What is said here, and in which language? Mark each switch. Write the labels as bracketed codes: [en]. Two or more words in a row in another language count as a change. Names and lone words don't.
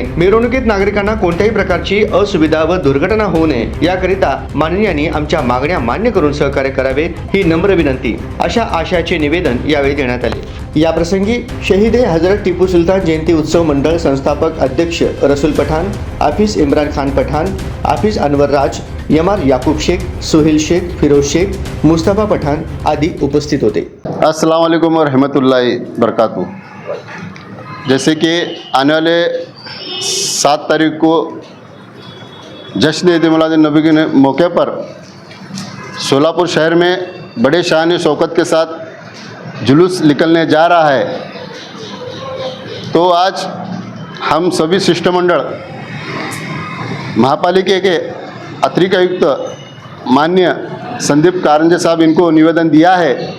[mr] मिरवणुकीत नागरिकांना कोणत्याही प्रकारची असुविधा व दुर्घटना होऊ नये याकरिता माननीयांनी आमच्या मागण्या मान्य करून सहकार्य करावे ही नम्र विनंती, अशा आशयाचे निवेदन यावेळी देण्यात आले। या प्रसंगी शहीद ए हजरत टिपू सुलतान जयंती उत्सव मंडळ संस्थापक अध्यक्ष रसूल पठाण, हाफिज इम्रान खान पठाण, हाफिज अनवर राज, यमार याकूब शेख, सुहेल शेख, फिरोज शेख, मुस्तफा पठाण आदि उपस्थित होते। [ar] السلام عليكم ورحمة الله بركاته. [hi] जैसे कि आने वाले 7 तारीख को जश्न ईद मिलादुन्नबी के मौके पर सोलापुर शहर में बड़े शान शौकत के साथ जुलूस निकलने जा रहा है, तो आज हम सभी शिष्टमंडल महापालिका के अतिरिक्त आयुक्त माननीय संदीप कारंजे साहब इनको निवेदन दिया है।